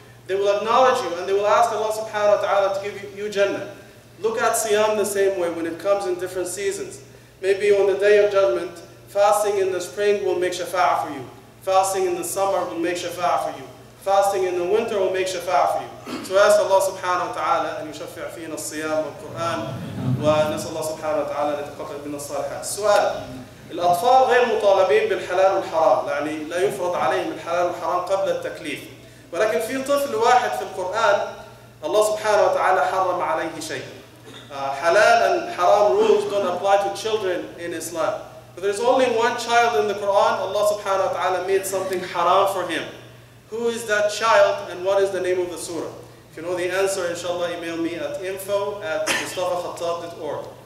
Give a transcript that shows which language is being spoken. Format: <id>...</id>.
<en>They will acknowledge you and they will ask Allah subhanahu wa ta'ala to give you Jannah. Look at Siyam the same way when it comes in different seasons. Maybe on the Day of Judgment, fasting in the spring will make shafa'ah for you. Fasting in the summer will make shafa'ah for you. Fasting in the winter will make shafa'ah for you. So ask</en> <ar>Allah subhanahu wa ta'ala أن يشفع فينا الصيام والقرآن ونسأل الله سبحانه وتعالى أن يتقبل منا الصالحات. السؤال: الأطفال غير مطالبين بالحلال والحرام، يعني لا يفرض عليهم الحلال والحرام قبل التكليف. ولكن في طفل واحد في القرآن الله سبحانه وتعالى حرم عليه شيء.</ar> <en>Halal and haram rules don't apply to children in Islam. But there's only one child in the Quran, Allah subhanahu wa ta'ala made something haram for him. Who is that child and what is the name of the surah? If you know the answer, inshallah, email me at info@mustafakhattab.org.</en>